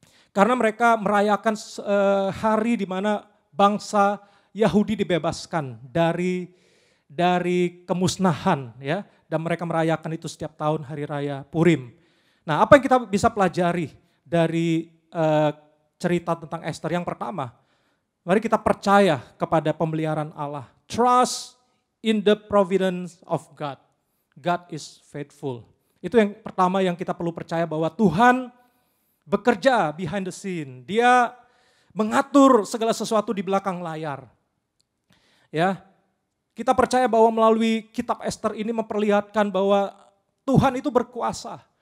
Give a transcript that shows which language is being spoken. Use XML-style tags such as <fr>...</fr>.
<id>Karena mereka merayakan hari di mana bangsa Yahudi dibebaskan dari kemusnahan, ya, dan mereka merayakan itu setiap tahun Hari Raya Purim. Nah, apa yang kita bisa pelajari dari cerita tentang Esther? Yang pertama, mari kita percaya kepada pemeliharaan Allah.</id> <en>Trust in the providence of God. God is faithful.</en> <id>Itu yang pertama yang kita perlu percaya, bahwa Tuhan bekerja</id> <en>behind the scene.</en> <id>Dia mengatur segala sesuatu di belakang layar. Ya, kita percaya bahwa melalui kitab Esther ini memperlihatkan bahwa Tuhan itu berkuasa.</id>